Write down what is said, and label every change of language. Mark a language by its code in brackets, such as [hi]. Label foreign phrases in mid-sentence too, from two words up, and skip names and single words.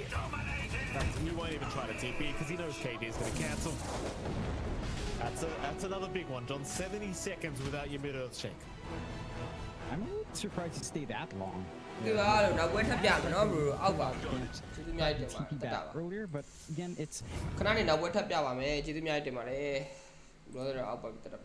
[en] He won't even try to TP because he knows KD is going to cancel. That's another big one, John. 70 seconds without your mid-earth shake. I'm a little surprised to stay that long. TP back earlier, but again, it's... [my] ခဏနေနောက်ပွဲထပ်ပြပါမယ်ကျေးဇူးများတင်ပါတယ် brother အောက်ပါပြတက်ပါ